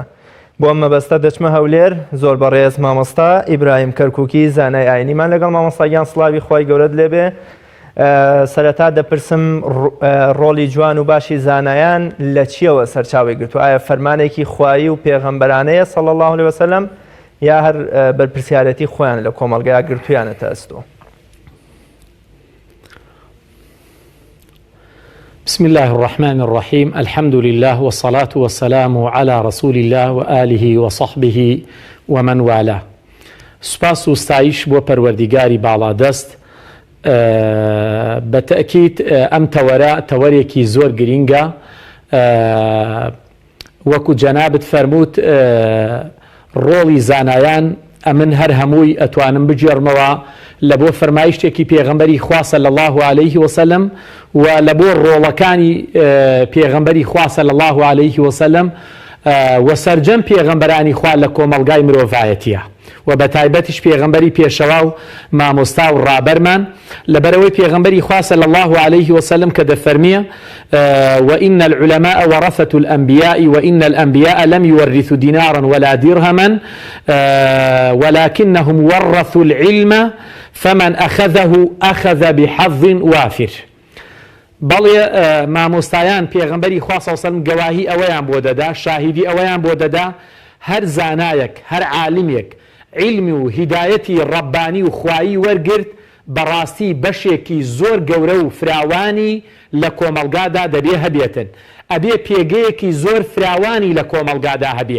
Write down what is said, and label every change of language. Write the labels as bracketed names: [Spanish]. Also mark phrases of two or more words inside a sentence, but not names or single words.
[Central Kurdish] بۆ ئەم مەبەستە دەچمە هەولێر. زۆر بەڕێز مامۆستا ئیبراهیم کەرکووکی زانای ئاینیمان لەگەڵ مامۆستاگیان سڵاوی خۆی گەورەت لێبێ. سەرەتا دەپرسم ڕۆڵی جوان و باشی زانایان لە چیەوە سەرچاوی گرتووە؟ ئایا فەرمانێکی خوایی و پێغەمبەرانەیە [Arabic] صلی الله علیه وسلم [Central Kurdish] یا هەر بەرپرسیارەتی خۆیان لە کۆمەڵگەیە گرتویانەتە ئەستۆ؟ [Arabic] بسم الله الرحمن الرحيم. الحمد لله والصلاة والسلام على رسول الله وآله وصحبه ومن والاه. [Central Kurdish] سپاس و ستایش بۆ پەروەردیگاری باڵادەست. بەتەکید ئەم تەوەرێکی زۆر گرینگە، وەکو جەنابت فەرمووت ڕۆڵی زانایان ئەمن هەر هەمووی ئەتوانم بجێڕمەوە لە بۆ فەرمایشتێکی پێغەمبەری خوا [Arabic] صلی الله عليه وسلم [Central Kurdish] و لە بۆ ڕۆڵەکانی پێغەمبەری خوا [Arabic] صلی الله عليه [Central Kurdish] وسلم و سەرجەم پێغەمبەرانی خوا لە کۆمەڵگای مرۆڤایەتیە و بە تایبەتیش پێغەمبەری پێشەوا و مامۆستا و ڕابەرمان لەبەرەوەی پێغەمبەری خوا [Arabic] صلی الله عليه وسلم [Central Kurdish] کە دەفەرمیە [Arabic] وإن العلماء ورثة الأنبياء وإن الأنبياء لم يورثوا دينارا ولا درهما ولكنهم ورثوا العلم فمن أخذه أخذ بحظ وافر. [Central Kurdish] بەڵێ مامۆستایان پێغەمبەری خوا [Arabic] صلی الله عليه وسلم [Central Kurdish] گەواهی ئەوەیان بۆ دەدا، شاهیدی ئەوەیان بۆ دەدا هەر زانایەک هەر عالمێک علمی و هیدایەتی ڕەبانی و خوایی وەرگرت بەڕاستی بەشێکی زۆر گەورە و فراوانی لە کۆمەڵگادا دەبێ هەبێتن، ئەبێ پێگەیەکی زۆر فراوانی لە کۆمەڵگادا هەبێ.